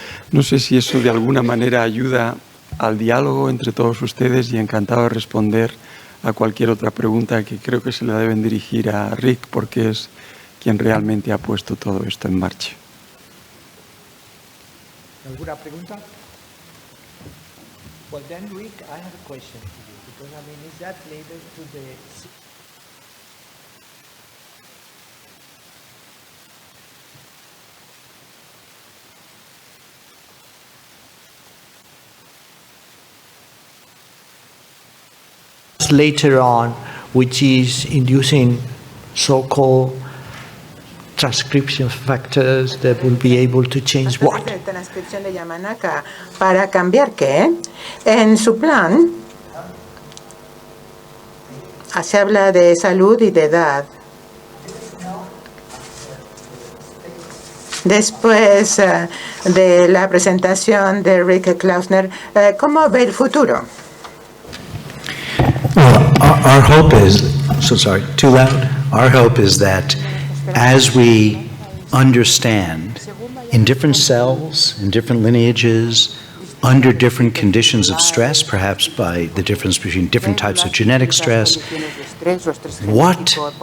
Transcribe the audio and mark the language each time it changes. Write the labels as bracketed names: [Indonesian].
[Spanish] No sé si eso de alguna manera ayuda al diálogo entre todos ustedes y encantado de responder a cualquier otra pregunta, que creo que se la deben dirigir a Rick, porque es quien realmente ha puesto todo esto en marcha. ¿Alguna pregunta? [English] Well, then, Rick, I have a question for you, because, I mean, is that related to the... later on, which is inducing so-called transcription factors that will be able to change what? [Spanish] Transcripción de Yamanaka. ¿Para cambiar qué? En su plan se habla de salud y de edad. Después de la presentación de Rick Klausner, ¿cómo ve el futuro? [English] Our hope is, so sorry, too loud? Our hope is that as we understand in different cells, in different lineages, under different conditions of stress, perhaps by the difference between different types of genetic stress, what